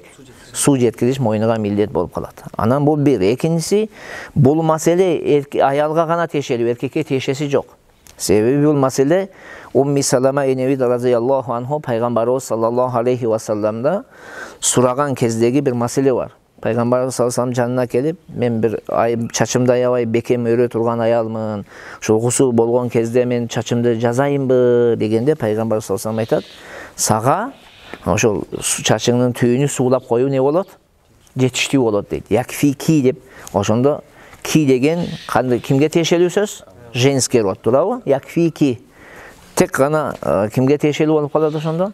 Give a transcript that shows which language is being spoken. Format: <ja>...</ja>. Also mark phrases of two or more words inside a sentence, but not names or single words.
<ky>Суу жеткириш мойнуга милдет болуп калат. Анан бул бир. Экинчиси, бул маселе аялга гана тиешелүү, эркекке тиешеси жок. Себеби бул маселе Умми Салама энеби</ky> <ar>رضي الله عنه</ar> <ky>пайгамбарыбыз</ky> <ar>صلى الله عليه وسلم</ar> <ky>сураган кездеги бир маселе бар. Пайгамбарыбыз</ky> <ar>صلى الله عليه وسلم</ar> <ky>жанына келип, мен бир чачымды аябай бекем өрө турган аялмын. Ошол гусул болгон кезде мен чачымды жазайынбы дегенде пайгамбарыбыз</ky> <ar>صلى الله عليه وسلم</ar> <ky>айтат: "Сага ошол чачыңдын түйүнү суулап коюу не болот? Жетиштүү болот" дейт. Якфики деп. Ошондо ки деген кимге тиешелүү сөз?</ky> <ru>Женский род,</ru> <ky>туурабы? Якфики. Тек гана кимге тиешелүү болуп калат ошондо?</ky>